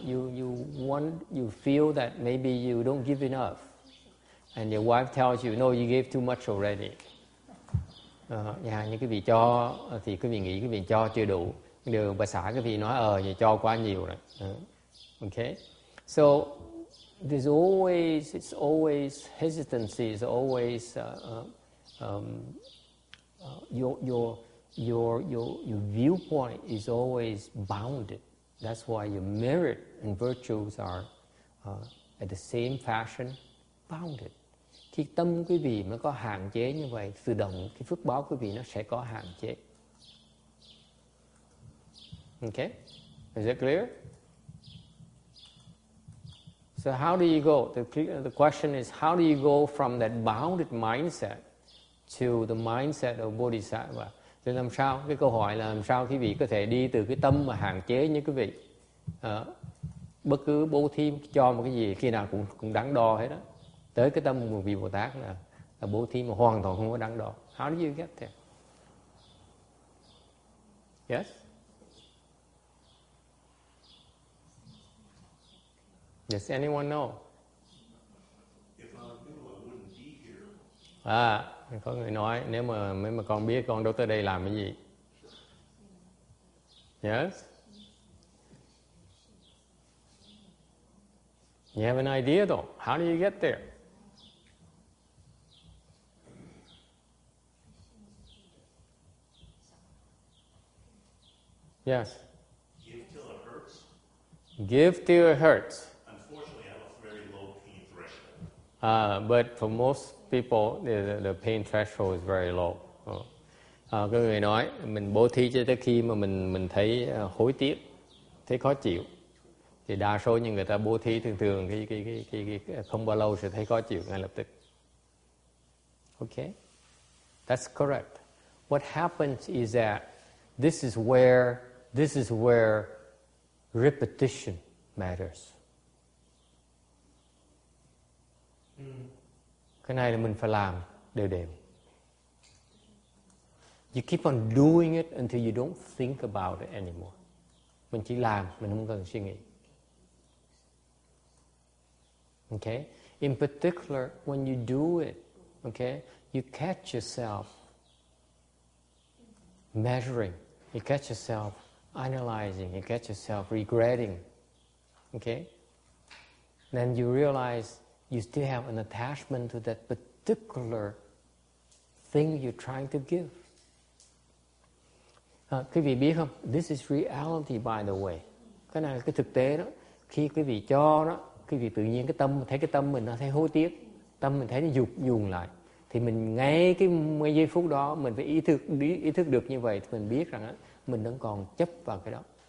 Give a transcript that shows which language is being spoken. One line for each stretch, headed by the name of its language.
English: You feel that maybe you don't give enough, and your wife tells you, no, you gave too much already.
Vietnamese: Như quý vị cho thì quý vị nghĩ quý vị cho chưa đủ. Điều bà xã quý vị nói vậy cho quá nhiều rồi.
English: Okay, so it's always hesitancy. It's always your viewpoint is always bounded. That's why your merit and virtues are at the same fashion bounded.
Vietnamese: Khi tâm quý vị nó có hạn chế như vậy, tự động cái phước báo quý vị nó sẽ có hạn chế.
English: Okay? Is it clear? So how do you go? The question is, how do you go from that bounded mindset to the mindset of Bodhisattva?
Vietnamese: Thì làm sao? Cái câu hỏi là làm sao quý vị có thể đi từ cái tâm mà hạn chế như quý vị, bất cứ bố thí cho một cái gì khi nào cũng đắn đo hết đó, tới cái tâm của vị Bồ Tát là bố thí mà hoàn toàn không có đắn đo.
English: How do you get there? Yes? Does anyone know?
Vietnamese: Có người nói nếu mà con biết con đâu tới đây làm cái gì.
English: Yes? You have an idea though. How do you get there? Yes. Give till it hurts. Give till it hurts. Unfortunately, I have a very low pain threshold. But for most people, the pain threshold is very low.
Vietnamese: Có người nói mình bố thí cho tới khi mà mình thấy hối tiếc, thấy khó chịu. Thì đa số những người ta bố thí thường cái không bao lâu sẽ thấy khó chịu ngay lập tức.
English: Okay, that's correct. What happens is that this is where repetition matters.
Vietnamese: Cái này là mình phải làm đều đều.
English: You keep on doing it until you don't think about it anymore.
Vietnamese: Mình chỉ làm, mình không cần suy nghĩ.
English: Okay? In particular, when you do it, okay, you catch yourself measuring, you catch yourself analyzing, you catch yourself regretting. Okay? Then you realize you still have an attachment to that particular thing you're trying to give.
Vietnamese: Quý vị biết không?
English: This is reality, by the way.
Vietnamese: Cái này là cái thực tế đó. Khi quý vị cho đó, quý vị tự nhiên thấy cái tâm mình nó thấy hối tiếc, tâm mình thấy nó dùng lại, thì mình ngay cái giây phút đó mình phải ý thức được như vậy, thì mình biết rằng mình vẫn còn chấp vào cái đó.